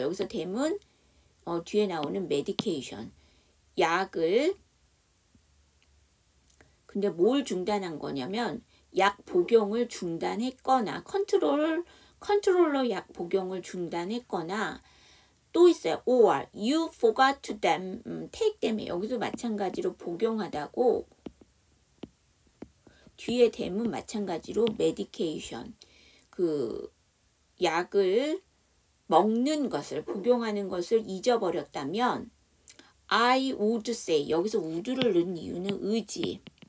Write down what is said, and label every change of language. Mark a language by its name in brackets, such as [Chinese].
[Korean] 여기서 댐은 뒤에 나오는 medication, 약을. 근데 뭘 중단한 거냐면 약 복용을 중단했거나 컨트롤러 약 복용을 중단했거나, 또 있어요. [English] or you forgot to take them. [Korean] 여기도 마찬가지로 복용하다고, 뒤에 them은 마찬가지로 medication, 그 약을 먹는 것을, 복용하는 것을 잊어버렸다면 [English] I would say, [Korean] 여기서 would를 넣은 이유는 의지.